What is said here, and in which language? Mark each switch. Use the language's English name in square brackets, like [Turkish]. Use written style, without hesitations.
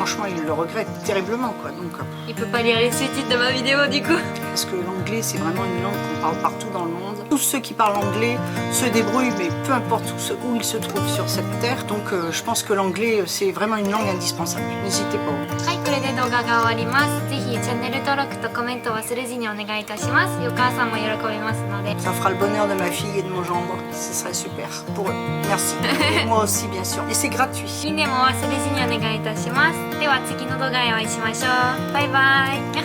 [French] Franchement, il le regrette terriblement, quoi. Donc, il peut pas lire les sous-titres de ma vidéo, du coup. parce que l'anglais, c'est vraiment une langue qu'on parle partout dans le monde. Tous ceux qui parlent anglais se débrouillent, mais peu importe où ils se trouvent sur cette terre. Donc, je pense que l'anglais, c'est vraiment une langue indispensable. N'hésitez pas. [Japanese] はい、これで動画が終わります。ぜひチャンネル登録とコメント忘れずにお願いいたします。お母さんも喜びますので。 [French] Ça fera le bonheur de ma fille et de mon gendre. Ce serait super pour eux. Merci. Et moi aussi, bien sûr. Et c'est gratuit. [Japanese] いいねも忘れずにお願いいたします。では次の動画でお会いしましょう。バイバイ。